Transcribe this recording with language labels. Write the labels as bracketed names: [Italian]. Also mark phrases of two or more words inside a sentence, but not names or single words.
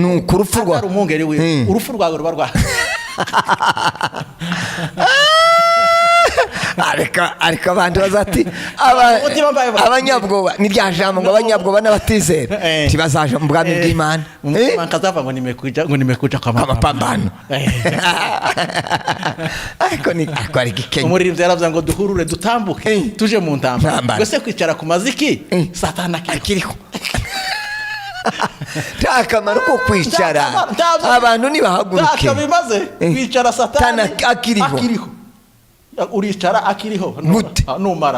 [Rundi] nukurupfu rwa umwungeri we urupfu rwawe ruba rwa ariko abantu bazati abanyabwoba ni rya jambo ngo abanyabwoba n'abatizera tibazaje mu bwami bw'Imana. Nkazava ngo [Swahili] nimekuja kwa mapambano. [Rundi] Ariko ari gikenya. Umuririmbyi yaravuze ngo duhurure dutambuke tuje mu ntambara. Gwese kwicara ku maziki Satana akiriho. Takamaro ko kwicara abantu nibahaguruke. Takabimaze kwicara Satana akiriho. Uricara akiriho numara.